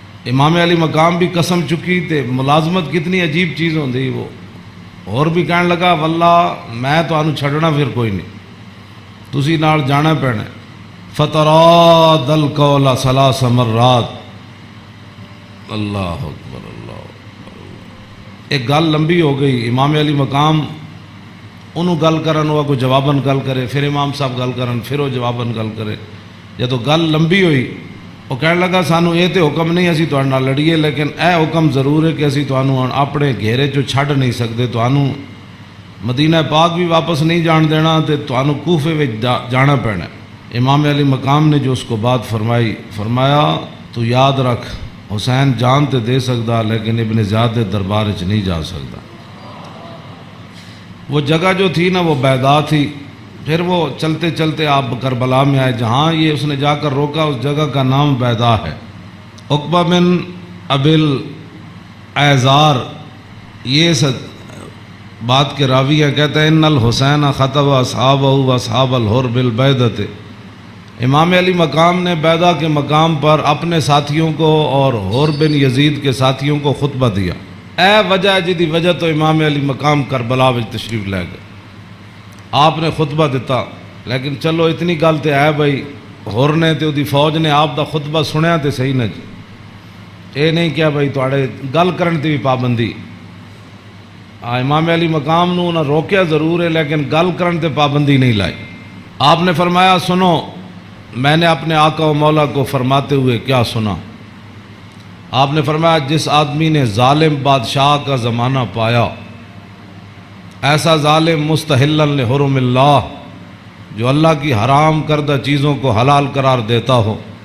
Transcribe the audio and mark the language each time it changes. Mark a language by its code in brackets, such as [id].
[pa] امام علی مقام بھی قسم چکی تے ملازمت کتنی عجیب چیز ہوندی. وہ اور بھی کہنے لگا واللہ میں تو انو چھڑنا پھر کوئی نہیں، تسی نال جانا پینا. [ar] فتراد القول ثلاث مرات. اللہ اکبر اللہ اکبر. [pa] ایک گل لمبی ہو گئی. امام علی مقام انہوں گل کرن ہوا کوئی جواباً گل کرے، پھر امام صاحب گل کرن، پھر وہ جواباً گل کرے. جب گل لمبی ہوئی وہ کہنے لگا سانو یہ تو حکم نہیں اسی تہاڈے نال لڑیے، لیکن اے حکم ضرور ہے کہ اسی تانوں اپنے گھیرے چوں چھڈ نہیں سکتے، تانوں مدینہ پاک بھی واپس نہیں جان دینا تے تانوں کوفے وچ جانا پینا. امام علی مقام نے جو اس کو بات فرمائی، فرمایا تو یاد رکھ حسین جان تے دے سکتا لیکن ابن زیاد دے دربار وچ نہیں جا سکتا. [ur] وہ جگہ جو تھی نا وہ بیضا تھی. پھر وہ چلتے چلتے آپ کربلا میں آئے، جہاں یہ اس نے جا کر روکا اس جگہ کا نام بیضا ہے. عقبہ بن ابل ایزار یہ بات کے راوی ہیں، کہتے ہیں [ar] ان الحسین خطب اصحابہ و اصحاب الحر بالبیضۃ. [ur] امام علی مقام نے بیضا کے مقام پر اپنے ساتھیوں کو اور حر بن یزید کے ساتھیوں کو خطبہ دیا. [pa] اے وجہ جدی وجہ تو امام علی مقام کربلا وچ تشریف لے گئے. آپ نے خطبہ دیتا، لیکن چلو اتنی گل تے ہے بھائی حر نے تے دی فوج نے آپ دا خطبہ سنیا تے صحیح نہ جی. اے نہیں کیا بھائی تواڈے گل کرن تے بھی پابندی. امام علی مقام نو نہ روکیا ضرور ہے لیکن گل کرن تے پابندی نہیں لائی. [ur] آپ نے فرمایا سنو، میں نے اپنے آقا و مولا کو فرماتے ہوئے کیا سنا. آپ نے فرمایا جس آدمی نے ظالم بادشاہ کا زمانہ پایا، ایسا ظالم [ar] مستحلا لحرم اللہ [ur] جو اللہ کی حرام کردہ چیزوں کو حلال قرار دیتا ہو،